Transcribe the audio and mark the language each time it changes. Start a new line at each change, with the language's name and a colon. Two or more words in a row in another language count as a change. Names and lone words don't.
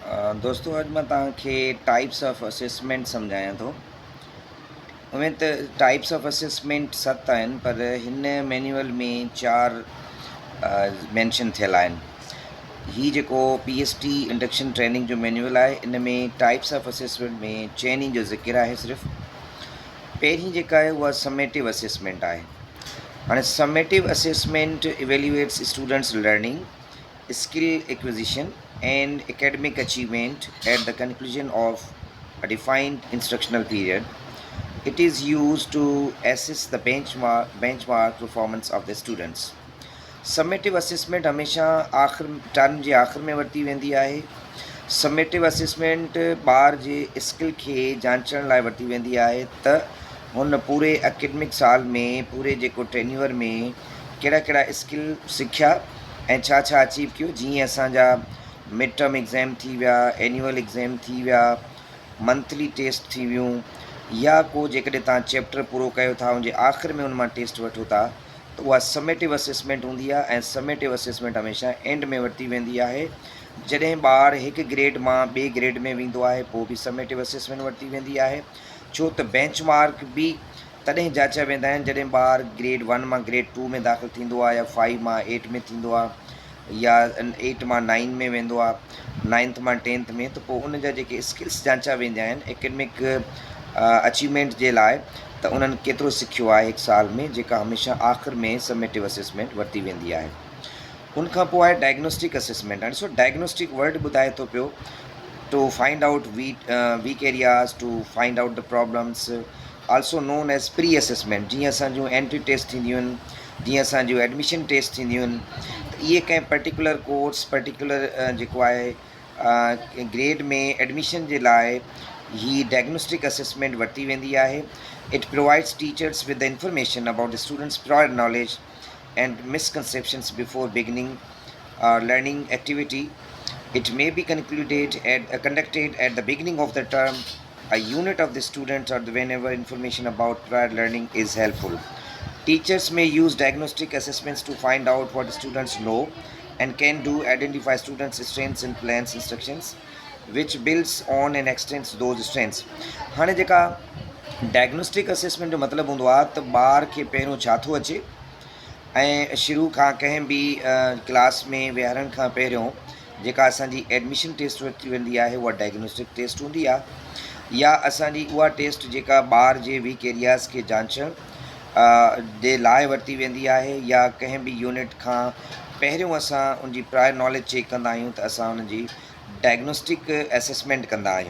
Sindhi: दोस्तों अॼु मां तव्हांखे
English: types of assessment
Sindhi: सम्झायां थो। उमें त
English: types of assessment
Sindhi: 7 आहिनि, पर हिन मैन्युअल में 4 मैंशन थियल आहिनि। ही जेको PST
English: induction training
Sindhi: जो मैन्युअल आहे, इन में
English: types of assessment
Sindhi: में 4 जो ज़िक्र आहे सिर्फ़ु। पहिरीं जेका आहे उहा
English: summative assessment
Sindhi: आहे।
English: हाणे summative assessment evaluates students learning, skill acquisition and academic achievement at the conclusion of a defined instructional period. It is used to assess the benchmark performance of the students. Summative assessment
Sindhi: हमेशा आख़िर टर्म जे आख़िर में वरिती वेंदी आहे।
English: summative assessment
Sindhi: ॿार जे स्किल खे जांचण लाइ वरिती वेंदी आहे त हुन पूरे एकेडमिक साल में, पूरे जेको टेन्यूअर में कहिड़ा कहिड़ा स्किल सिखिया ऐं छा छा अचीव कयो। जीअं असांजा
English: mid term exam
Sindhi: थी विया,
English: annual exam
Sindhi: थी विया,
English: monthly test
Sindhi: थी वियूं, या को जेकॾहिं तव्हां चैप्टर पूरो कयो था उनजे आख़िर में उन मां टेस्ट वठो था, त उहा
English: summative assessment
Sindhi: हूंदी आहे। ऐं
English: summative assessment
Sindhi: हमेशह एंड में वरिती वेंदी आहे। जॾहिं ॿारु हिकु ग्रेड मां ॿिए ग्रेड में वेंदो आहे, पोइ बि
English: summative assessment
Sindhi: वरिती वेंदी आहे। छो त बेंच मार्क बि तॾहिं जाचा वेंदा आहिनि जॾहिं ॿारु ग्रेड 1 मां ग्रेड 2 में दाख़िल थींदो आहे, या 5 मां 8 में थींदो आहे, या 8 मां 9 में वेंदो आहे, 9th मां 10th में। त पोइ उन जा जेके स्किल्स जांचा वेंदा आहिनि
English: academic achievement
Sindhi: जे लाइ, त उन्हनि केतिरो सिखियो आहे हिकु साल में, जेका हमेशह आख़िर में
English: summative assessment
Sindhi: वरिती वेंदी आहे। उनखां पोइ आहे
English: diagnostic assessment.
Sindhi: हाणे ॾिसो,
English: diagnostic word
Sindhi: ॿुधाए थो पियो
English: to find out weak areas, to find out the problems, also known as pre assessment.
Sindhi: जीअं असांजूं
English: entry test
Sindhi: थींदियूं आहिनि, जीअं असांजूं
English: admission test
Sindhi: थींदियूं आहिनि, त इहे कंहिं
English: particular course,
Sindhi: पर्टिकुलर जेको आहे ग्रेड में एडमिशन जे लाइ ही
English: diagnostic assessment
Sindhi: वरिती वेंदी आहे।
English: it provides teachers with the information about the students prior knowledge and misconceptions before beginning learning activity. It may be conducted at the beginning of the term, a unit of the student, or whenever information about prior learning is helpful. Teachers may use diagnostic assessments to find out what students know and can do, identify students' strengths and plans instructions, which builds on and extends those strengths.
Sindhi: हाणे जेका
English: diagnostic assessment
Sindhi: जो मतिलबु हूंदो आहे त ॿार खे पहिरियों छा थो अचे, ऐं शुरू खां कंहिं बि क्लास में विहारण खां पहिरियों जेका असांजी
English: admission test
Sindhi: वरिती वेंदी आहे, उहा
English: diagnostic test
Sindhi: हूंदी आहे। या असांजी उहा टेस्ट जेका ॿार जे
English: weak areas
Sindhi: खे जांचण जे लाइ वरिती वेंदी आहे, या कंहिं बि यूनिट खां पहिरियों असां उनजी
English: prior knowledge check
Sindhi: कंदा आहियूं, त असां उनजी
English: diagnostic assessment
Sindhi: कंदा आहियूं।